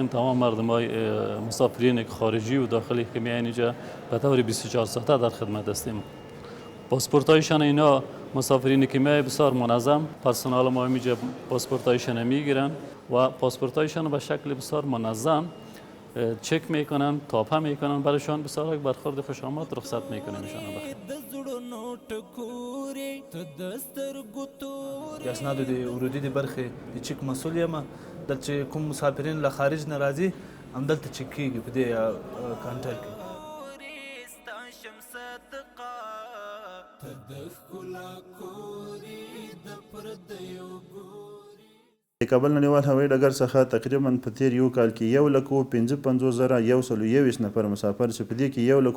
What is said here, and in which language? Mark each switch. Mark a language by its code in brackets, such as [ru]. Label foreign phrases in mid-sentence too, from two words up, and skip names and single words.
[fa] تمام مردم های مسافرین خارجی و داخلی که میاین اینجا به طور 24 ساعته در خدمت هستیم. پاسپورت هایشان اینا مسافرینی که میای بسیار منظم، پرسنال ما اینجا پاسپورت هایشان میگیرن و پاسپورت هایشان به شکل بسیار منظم چک میکنن، تاپه میکنن، برایشان بسیار یک برخورد خوش آمد رخصت میکنیم ایشان. [ps] د اسنادو د ورودي د برخې د چک مسؤل یم. دلته چې کوم مسافرین له خارج نه راځي همدلته چک کیږي په دې کانټر کې. د کابل نړیوال هوایي ډګر څخه تقریبا په تیر یو کال کې 1,55,121 نفر مسافر چې په دې کې